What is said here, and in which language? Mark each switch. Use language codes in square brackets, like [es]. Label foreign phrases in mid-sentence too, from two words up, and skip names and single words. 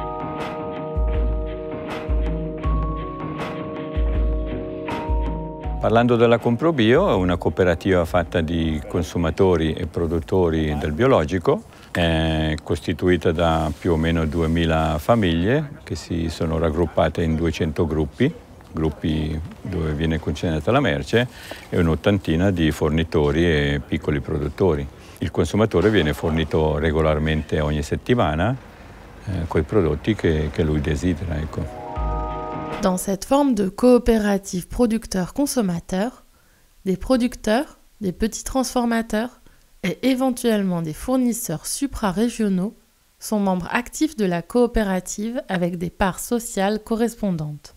[it] Parlando della Compro-Bio, è una cooperativa fatta di consumatori e produttori del biologico, è costituita da più o meno 2000 famiglie che si sono raggruppate in 200 gruppi dove viene consegnata la merce e un'ottantina di fornitori e piccoli produttori. Il consumatore viene fornito regolarmente ogni settimana con i prodotti che lui desidera. Ecco. [fr] Dans cette forme de coopérative producteur-consommateur, des producteurs, des petits transformateurs et éventuellement des fournisseurs supra-régionaux sont membres actifs de la coopérative avec des parts sociales correspondantes.